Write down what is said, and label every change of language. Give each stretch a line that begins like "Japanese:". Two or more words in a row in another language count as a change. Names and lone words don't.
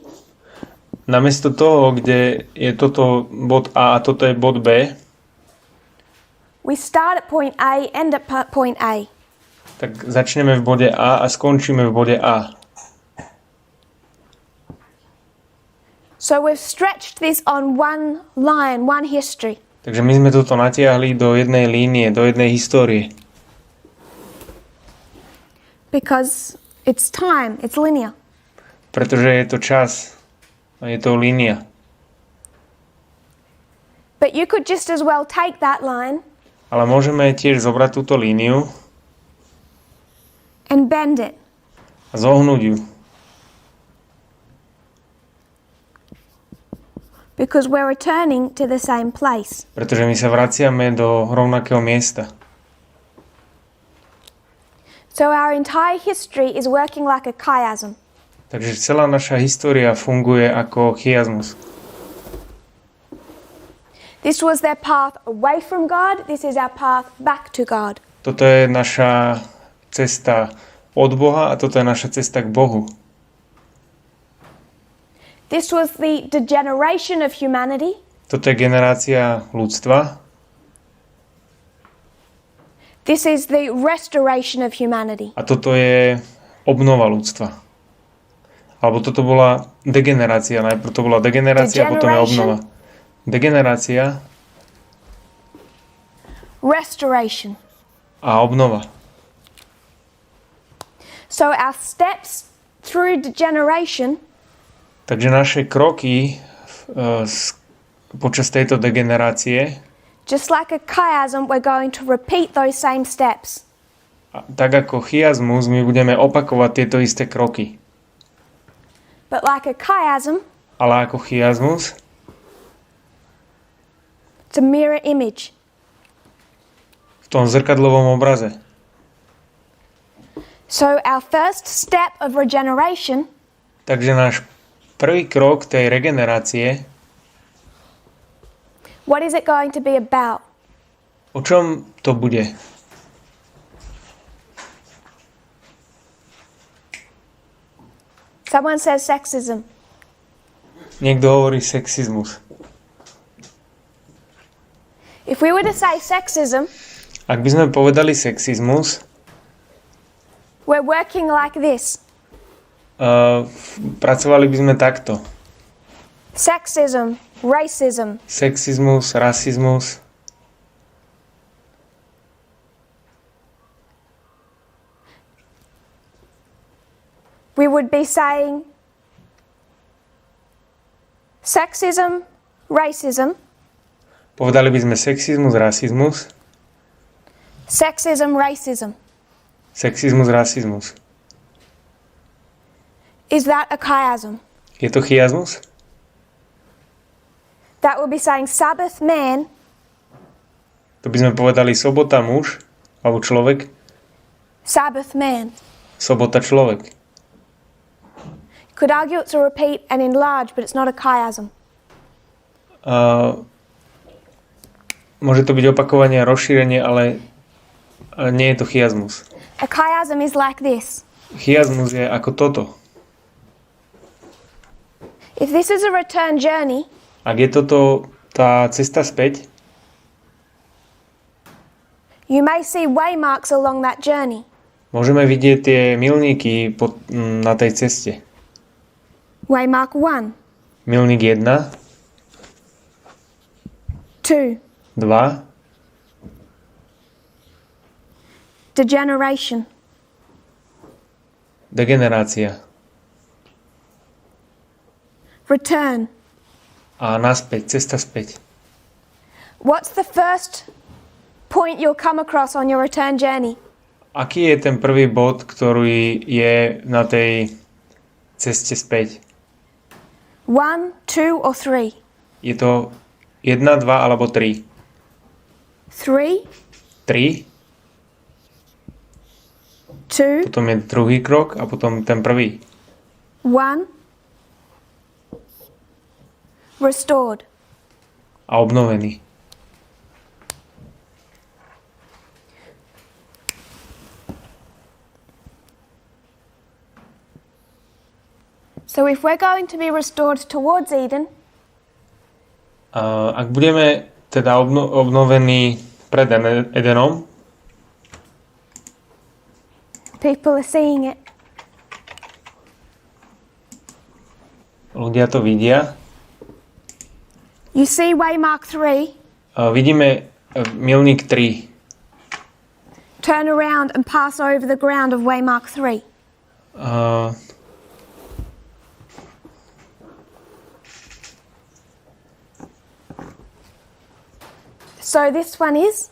Slovak: Namiesto toho, kde je toto bod A a toto je bod B,
English: we start at point A, end at point A.
Slovak: tak začneme v bode A a skončíme v bode A.
English: So we've stretched this on one line, one history.
Slovak: Takže my sme toto natiahli do jednej línie, do jednej histórie.
English: Because it's time, it's linear.
Slovak: Pretože je to čas a je to línia.
English: But you could just as well take that line
Slovak: Ale môžeme tiež zobrať túto líniu
English: and bend it.
Slovak: a zohnúť ju.
English: Because we're returning to the same place.
Slovak: Pretože my sa vraciame do rovnakého miesta.
English: So our entire history is working like a chiasm.
Slovak: Takže celá naša história funguje ako chiasmus.
English: This was their path away from God. This is our path back to God.
Slovak: Toto je naša cesta od Boha a toto je naša cesta k Bohu.
English: This was the degeneration of humanity.
Slovak: Toto je generácia ľudstva.
English: This is the restoration of humanity.
Slovak: A toto je obnova ľudstva. Alebo toto bola degenerácia. Najprv to bola degenerácia, potom je obnova. Degenerácia
English: Restoration.
Slovak: a obnova.
English: So our steps through degeneration
Slovak: Takže naše kroky počas tejto degenerácie,
English: just like a chiasm, we're going to repeat those same steps.
Slovak: tak ako chiasmus, my budeme opakovať tieto isté kroky.
English: But like a chiasm,
Slovak: Ale ako chiasmus,
English: it's a mirror image.
Slovak: v tom zrkadlovom obraze.
English: So our first step of regeneration
Slovak: Takže náš prvý krok tej regenerácie,
English: what is it going to be about?
Slovak: o čom to bude?
English: Someone says sexism.
Slovak: Niekto hovorí sexizmus.
English: If we were to say sexism,
Slovak: Ak by sme povedali sexizmus,
English: we're working like this.
Slovak: Pracovali by sme takto.
English: Sexism, racism,
Slovak: Sexizmus, rasizmus.
English: we would be saying sexism, racism,
Slovak: Povedali by sme sexizmus, rasizmus.
English: sexism, racism.
Slovak: Sexizmus, rasizmus.
English: Is that a chiasm?
Slovak: Je to chiasmus?
English: That would be saying Sabbath man,
Slovak: To by sme povedali sobota muž, alebo človek.
English: Sabbath man.
Slovak: Sobota človek.
English: Could argue it's a repeat and enlarge, but it's not a chiasm.
Slovak: Môže to byť opakovanie a rozšírenie, ale nie je to chiasmus.
English: A chiasm is like this.
Slovak: Chiasmus je ako toto.
English: If this is a return journey,
Slovak: Ak je toto tá cesta späť,
English: you may see waymarks along that journey.
Slovak: môžeme vidieť tie milníky na tej ceste.
English: Waymark 1,
Slovak: Milník 1, 2, 2,
English: degeneration,
Slovak: degenerácia
English: return.
Slovak: a naspäť, cesta späť.
English: What's the first point you'll come across on your return journey?
Slovak: Aký je ten prvý bod, ktorý je na tej ceste späť?
English: 1, 2 or 3?
Slovak: Je to 1, 2 alebo 3? 3, 3, 2, potom je druhý krok a potom ten prvý.
English: 1, restored.
Slovak: A obnovený.
English: So if we're going to be restored towards Eden,
Slovak: Ak budeme teda obnovení pred Edenom,
English: people are seeing it.
Slovak: ľudia to vidia,
English: You see waymark 3,
Slovak: Vidíme milník 3.
English: Turn around and pass over the ground of waymark 3. So this one is?